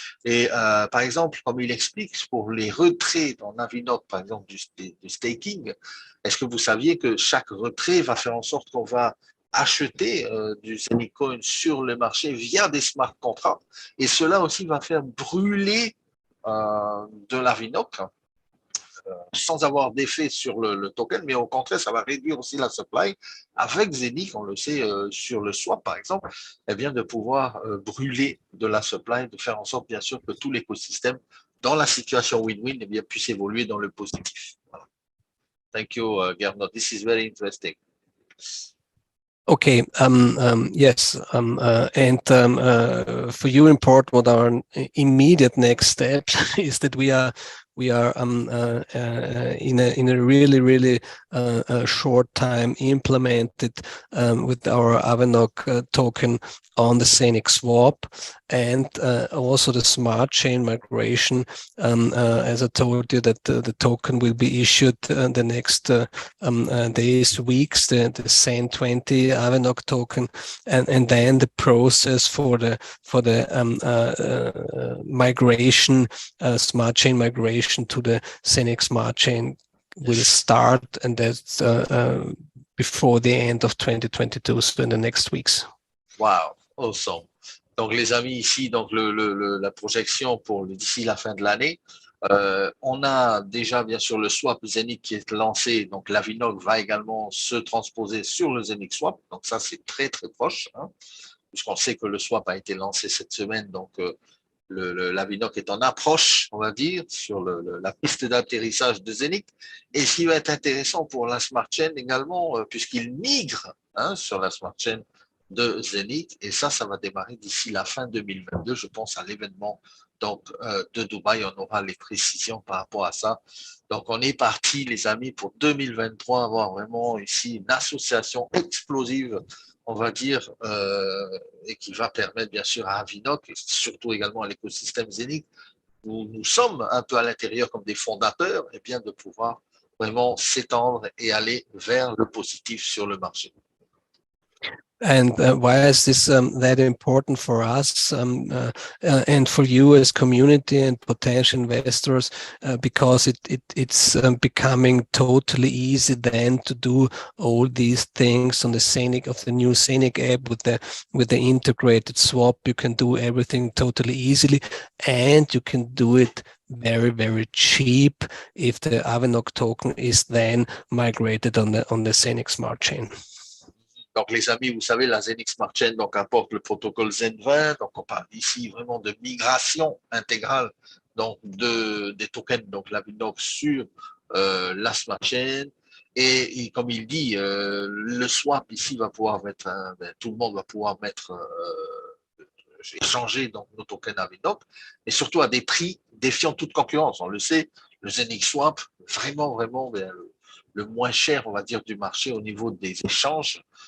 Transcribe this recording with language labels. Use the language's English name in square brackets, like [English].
[French] Et par exemple, comme il explique, pour les retraits dans Avinoc, par exemple, du staking, est-ce que vous saviez que chaque retrait va faire en sorte qu'on va acheter du ZeniQ Coin sur le marché via des smart contracts, et cela aussi va faire brûler de l'Avinoc sans avoir d'effet sur le token, mais au contraire, ça va réduire aussi la supply. Avec ZeniQ, on le sait, sur le swap, par exemple, eh bien, de pouvoir brûler de la supply, de faire en sorte, bien sûr, que tout l'écosystème, dans la situation win-win, eh bien, puisse évoluer dans le positif. [English] Voilà. Thank you, Gernot. This is very interesting. Okay, yes, and for you, important what our immediate next step is that we are in a really short time implemented with our Avinoc token on the ZeniQ swap, and also the smart chain migration. As I told you, that the token will be issued the next days, weeks, the ZEN20 Avinoc token, and then the process for the migration, smart chain migration to the ZeniQ smart chain will start, and that's before the end of 2022, so in the next weeks. Wow, awesome. [French] Donc les amis, ici, donc la projection pour d'ici la fin de l'année, On a déjà bien sûr le swap ZeniQ qui est lancé, donc l'Avinoc va également se transposer sur le ZeniQ swap, donc ça c'est très très proche, hein, puisqu'on sait que le swap a été lancé cette semaine, donc l'Avinoc est en approche, on va dire, sur la piste d'atterrissage de ZeniQ. Et ce qui va être intéressant pour la Smart Chain également, puisqu'il migre, hein, sur la Smart Chain de ZeniQ, et ça va démarrer d'ici la fin 2022, je pense à l'événement donc de Dubaï, on aura les précisions par rapport à ça. Donc on est parti, les amis, pour 2023, avoir vraiment ici une association explosive, on va dire, et qui va permettre bien sûr à Avinoc, et surtout également à l'écosystème ZeniQ, où nous sommes un peu à l'intérieur comme des fondateurs, et bien de pouvoir vraiment s'étendre et aller vers le positif sur le marché. [English] And why is this that important for us and for you as community and potential investors? Because it's becoming totally easy then to do all these things on the ZeniQ of the new ZeniQ app with the integrated swap. You can do everything totally easily, and you can do it very, very cheap if the Avinoc token is then migrated on the ZeniQ Smart Chain. [French] Donc, les amis, vous savez, la ZeniQ Smart Chain donc, apporte le protocole Zen20. Donc, on parle ici vraiment de migration intégrale donc, des tokens, donc l'Avinoc sur la Smart Chain. Et comme il dit, le swap ici va pouvoir mettre, tout le monde va pouvoir mettre, échanger donc, nos tokens Avinoc, et surtout à des prix défiant toute concurrence. On le sait, le ZeniQ Swap, vraiment, vraiment, le moins cher, on va dire, du marché au niveau des échanges.